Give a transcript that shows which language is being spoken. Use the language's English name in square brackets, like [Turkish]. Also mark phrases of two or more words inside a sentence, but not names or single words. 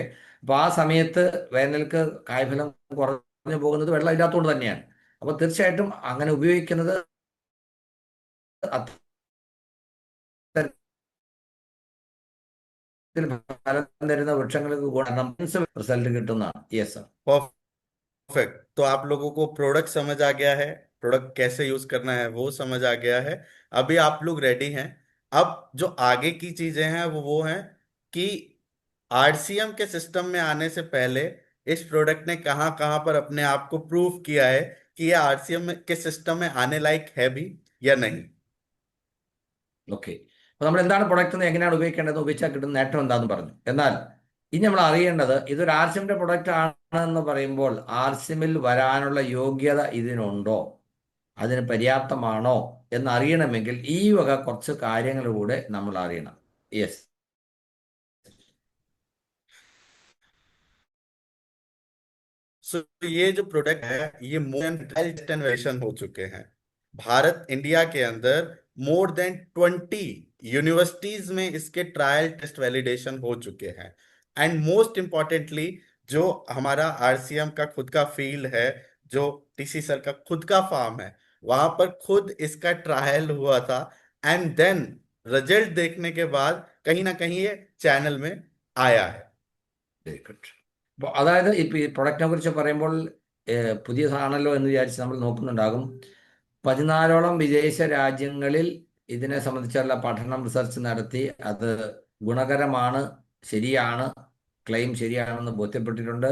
[Malayalam] അപ്പോൾ ആ സമയത്ത് വേനൽക്ക് കായ്ഫലം കുറഞ്ഞു പോകുന്നത് വെള്ളം ഇല്ലാത്തതുകൊണ്ട് തന്നെയാണ്. അപ്പോൾ തീർച്ചയായിട്ടും അങ്ങനെ ഉപയോഗിക്കുന്നത് അത്തരത്തിൽ ഫലം തരുന്ന വൃക്ഷങ്ങൾക്ക് ഗുണം റിസൾട്ട് കിട്ടുന്നതാണ്. [English] yes sir. [Hindi] परफेक्ट, तो आप लोगों को प्रोडक्ट समझ आ गया है, प्रोडक्ट कैसे यूज करना है वो समझ आ गया है। अभी आप लोग रेडी हैं। अब जो आगे की चीजें हैं वो हैं कि आरसीएम के सिस्टम में आने से पहले इस प्रोडक्ट ने कहां कहां पर अपने आप को प्रूव किया है कि ये आरसीएम के सिस्टम में आने लायक है भी या नहीं। [English] ഓക്കെ. [Malayalam] അപ്പോൾ നമ്മൾ എന്താണ് പ്രൊഡക്റ്റ് എന്ന് എങ്ങനെയാണ് ഉപയോഗിക്കേണ്ടത്, ഉപയോഗിച്ചാൽ കിട്ടുന്ന നേട്ടം എന്താണെന്ന് പറഞ്ഞു. എന്നാൽ ഇനി നമ്മൾ അറിയേണ്ടത് ഇതൊരു ആർസിഎമ്മിൻ്റെ പ്രൊഡക്റ്റ് ആണെന്ന് പറയുമ്പോൾ ആർസിഎമ്മിൽ വരാനുള്ള യോഗ്യത ഇതിനുണ്ടോ, അതിന് പര്യാപ്തമാണോ എന്നറിയണമെങ്കിൽ ഈ വക കുറച്ച് കാര്യങ്ങൾ കൂടെ നമ്മൾ അറിയണം. [English] യെസ്. [Hindi] सो ये जो प्रोडक्ट है ये [English] more than [Hindi] 10 वेरिएशन हो चुके हैं भारत इंडिया के अंदर। [English] more than [Hindi] 20 यूनिवर्सिटीज में इसके [English] trial test validation [Hindi] हो चुके हैं। [English] and most importantly, [Hindi] जो हमारा आरसीएम का खुद का फील्ड है, जो टीसी सर का खुद का फार्म है, वहां पर खुद इसका ट्रायल हुआ था। [English] and then result [Hindi] देखने के बाद कहीं ना कहीं ये चैनल में आया है। [English] very good. [Malayalam] അപ്പോൾ അതായത് ഇപ്പോൾ ഈ പ്രൊഡക്റ്റിനെ കുറിച്ച് പറയുമ്പോൾ പുതിയതാണല്ലോ എന്ന് വിചാരിച്ച് നമ്മൾ നോക്കുന്നുണ്ടാകും. 14ഓളം വിദേശ രാജ്യങ്ങളിൽ ഇതിനെ സംബന്ധിച്ചുള്ള പഠനം, റിസർച്ച് നടത്തി അത് ഗുണകരമാണ്, ശരിയാണ്, ക്ലെയിം ശരിയാണെന്ന് ബോധ്യപ്പെട്ടിട്ടുണ്ട്.